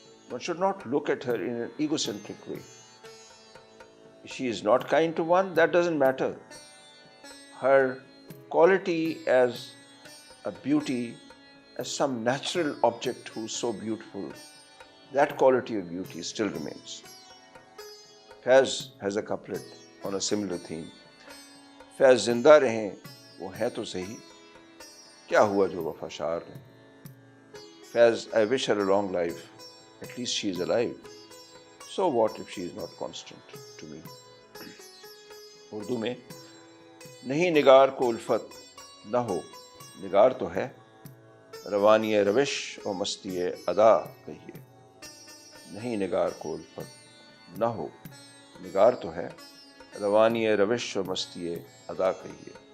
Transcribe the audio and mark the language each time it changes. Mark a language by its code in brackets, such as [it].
[en] One should not look at her in an egocentric way. She is not kind to one, that doesn't matter. Her quality as a beauty, as some natural object who's so beautiful, that quality of beauty still remains. Faiz has a couplet on a similar theme. [ur] فیض زندہ رہیں وہ ہیں تو صحیح، کیا ہوا جو وفا شعار رہیں. [en] Faiz I wish her a long life, at least she is alive. So what if she is not constant to me. [ur] Urdu میں نہیں نگار کو الفت نہ ہو، نگار تو ہے، روانی روش و مستی ادا کہیے. نہیں نگار کو الفت نہ ہو، نگار تو ہے، روانی روش و مستی ادا کہیے.